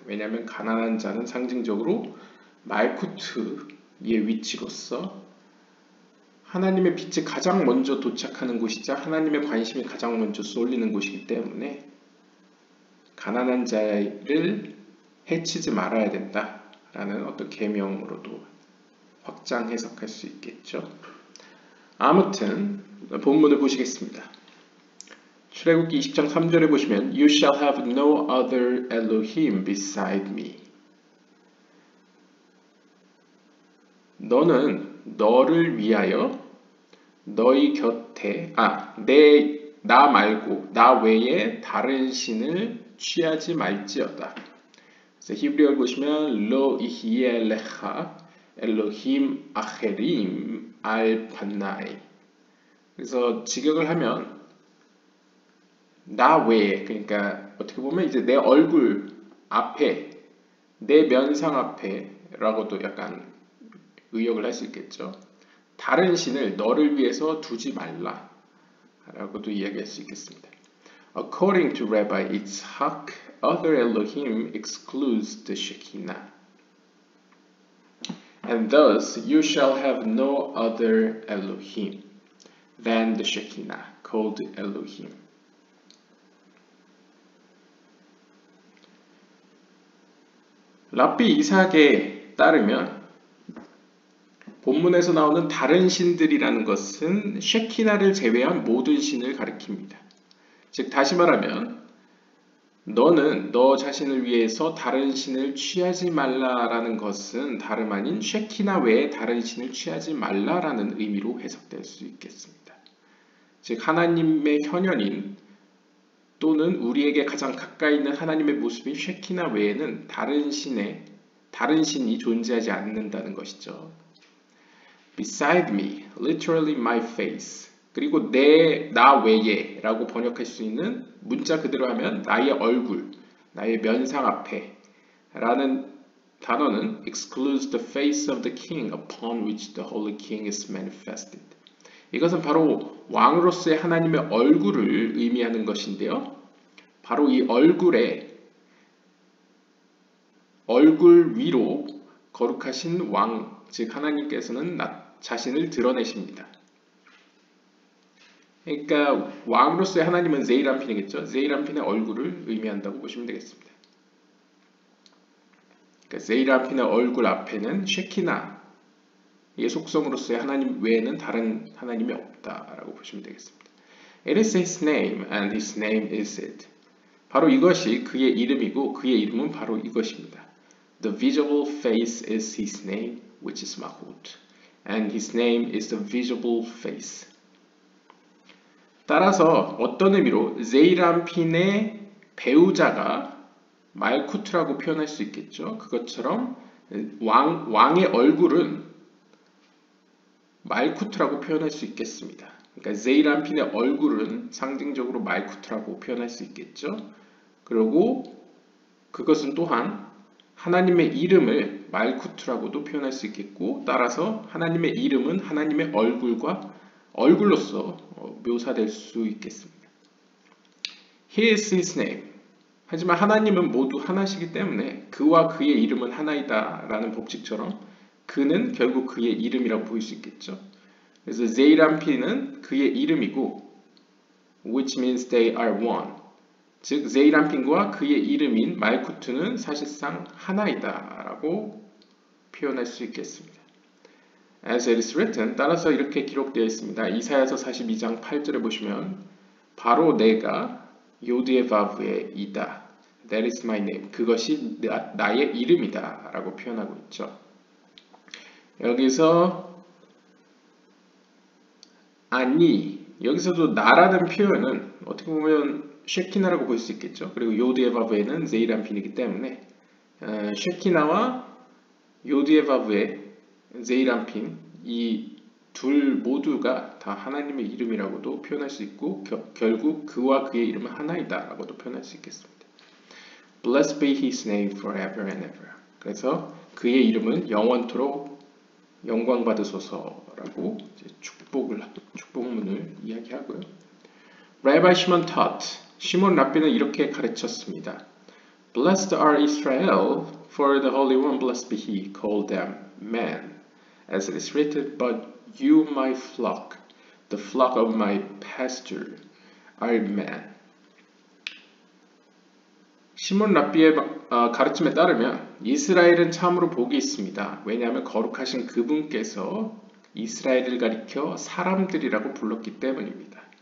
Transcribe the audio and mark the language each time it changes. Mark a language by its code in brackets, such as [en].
[ko] 왜냐하면 가난한 자는 상징적으로 말쿠트의 위치로서 하나님의 빛이 가장 먼저 도착하는 곳이자 하나님의 관심이 가장 먼저 쏠리는 곳이기 때문에 가난한 자를 해치지 말아야 된다라는 어떤 계명으로도 확장 해석할 수 있겠죠. 아무튼 본문을 보시겠습니다. 출애굽기 20장 3절에 보시면 [en] You shall have no other Elohim beside me. [ko] 너는 너를 위하여 너희 곁에 나 말고 나 외에 다른 신을 취하지 말지어다. 그래서 히브리어를 보시면 로 이히에 레하 엘로힘 아헤림 알 판나이. 그래서 직역을 하면 나 외에, 그러니까 어떻게 보면 이제 내 얼굴 앞에, 내 면상 앞에라고도 약간 의역을 할 수 있겠죠. 다른 신을 너를 위해서 두지 말라 라고도 이야기할 수 있겠습니다. [en] According to Rabbi Yitzhak, other Elohim excludes the Shekinah. And thus you shall have no other Elohim than the Shekinah, called Elohim. [ko] 랍비 이삭에 따르면 본문에서 나오는 다른 신들이라는 것은 쉐키나를 제외한 모든 신을 가리킵니다. 즉 다시 말하면 너는 너 자신을 위해서 다른 신을 취하지 말라라는 것은 다름 아닌 쉐키나 외에 다른 신을 취하지 말라라는 의미로 해석될 수 있겠습니다. 즉 하나님의 현현인 또는 우리에게 가장 가까이 있는 하나님의 모습인 쉐키나 외에는 다른 신이 존재하지 않는다는 것이죠. [en] Beside me, literally my face. [ko] 그리고 나 외에 라고 번역할 수 있는 문자 그대로 하면 나의 얼굴, 나의 면상 앞에 라는 단어는 [en] excludes the face of the king upon which the holy king is manifested. [ko] 이것은 바로 왕으로서의 하나님의 얼굴을 의미하는 것인데요. 바로 이 얼굴 위로 거룩하신 왕, 즉 하나님께서는 자신을 드러내십니다. 그러니까 왕으로서의 하나님은 제이람핀이겠죠. 제이람핀의 얼굴을 의미한다고 보시면 되겠습니다. 그러니까 제이람핀의 얼굴 앞에는 쉐키나의 속성으로서의 하나님 외에는 다른 하나님이 없다라고 보시면 되겠습니다. [en] It is his name and his name is it. [ko] 바로 이것이 그의 이름이고 그의 이름은 바로 이것입니다. [en] The visible face is his name, which is Mahut, and his name is the visible face. [ko] 따라서 어떤 의미로 제이람핀의 배우자가 말쿠트라고 표현할 수 있겠죠. 그것처럼 왕의 얼굴은 말쿠트라고 표현할 수 있겠습니다. 그러니까 제이람핀의 얼굴은 상징적으로 말쿠트라고 표현할 수 있겠죠. 그리고 그것은 또한 하나님의 이름을 말쿠트라고도 표현할 수 있겠고, 따라서 하나님의 이름은 하나님의 얼굴로서 묘사될 수 있겠습니다. [en] He is his name. [ko] 하지만 하나님은 모두 하나시기 때문에 그와 그의 이름은 하나이다 라는 법칙처럼 그는 결국 그의 이름이라고 보일 수 있겠죠. 그래서 제이람핀은 그의 이름이고 [en] which means they are one. [ko] 즉 제이람핀과 그의 이름인 말쿠트는 사실상 하나이다 라고 표현할 수 있겠습니다. [en] As it is written, [ko] 따라서 이렇게 기록되어 있습니다. 이사야서 42장 8절에 보시면 바로 내가 요드의 바브의 이다. [en] That is my name. [ko] 그것이 나의 이름이다 라고 표현하고 있죠. 여기서 여기서도 나라는 표현은 어떻게 보면 쉐키나라고 볼 수 있겠죠. 그리고 요드의 바브에는 제이람핀이기 때문에 쉐키나와 요드의 바브의 제이람핀 이 둘 모두가 다 하나님의 이름이라고도 표현할 수 있고 결국 그와 그의 이름은 하나이다 라고도 표현할 수 있겠습니다. [en] Blessed be his name forever and ever. [ko] 그래서 그의 이름은 영원토록 영광 받으소서라고 축복문을 이야기하고요. [en] Rabbi Shimon taught. [ko] 시몬 랍비는 이렇게 가르쳤습니다. [en] Blessed are Israel, for the Holy One, blessed be he, called them man. As it is written, but you, my flock, the flock of my pasture, are man. [ko] 시몬 랍비의 가르침에 따르면 이스라엘은 참으로 복이 있습니다. 왜냐하면 거룩하신 그분께서 이스라엘을 가리켜 사람들이라고 불렀기 때문입니다.